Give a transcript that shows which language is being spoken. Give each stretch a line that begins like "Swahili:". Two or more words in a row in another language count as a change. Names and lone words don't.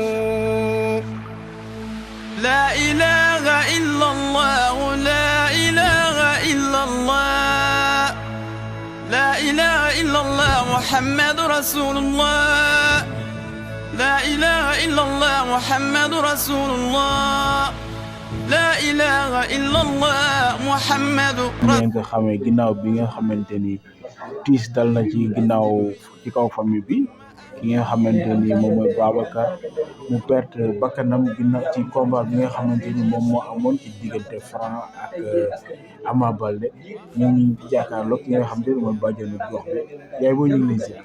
Arabic: لا إله إلا الله لا إله إلا الله لا إله إلا الله محمد رسول الله لا إله إلا الله محمد رسول الله لا إله إلا الله محمد
Wolof: ngeen ko xamee ginnaaw bi nga xamante ni tiis dal na ci ginnaaw ci kaw famille bi ki nga xamante ni moom mooy Babacar mu perte bakkanam ginnaaw ci combat bi nga xamante ni moom moo amoon ci diggante Franc ak Ama Baldé ñu ngi jàkkaarloo ki nga xamante ni mooy bàjjenu gox bi yaay boo ñu ngi lay ziar.